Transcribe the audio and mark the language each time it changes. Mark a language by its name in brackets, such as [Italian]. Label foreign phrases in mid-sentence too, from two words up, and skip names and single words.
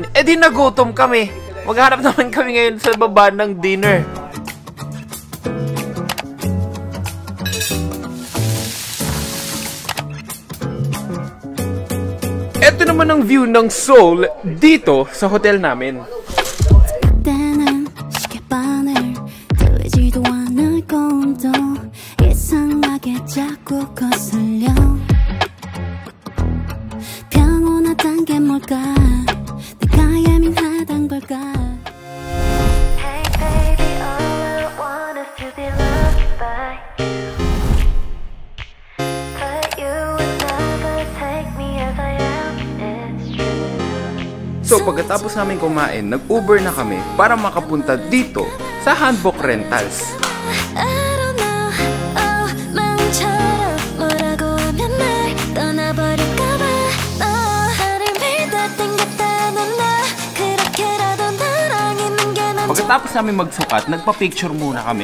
[Filipino] Eh di nagutom kami. Maghanap naman kami ngayon sa baba ng dinner. Ito naman ang view ng Seoul dito sa hotel namin. [Korean] 자꾸 거슬려 평온하단 게 뭘까 내가 예민하단 걸까 [English] Hey baby all I want is to be loved by you But you would never take me as I am, it's true [Filipino] So pagkatapos namin kumain, nag-Uber na kami para makapunta dito sa Hanbok Rentals. Pagkatapos namin magsukat, nagpa-picture muna kami.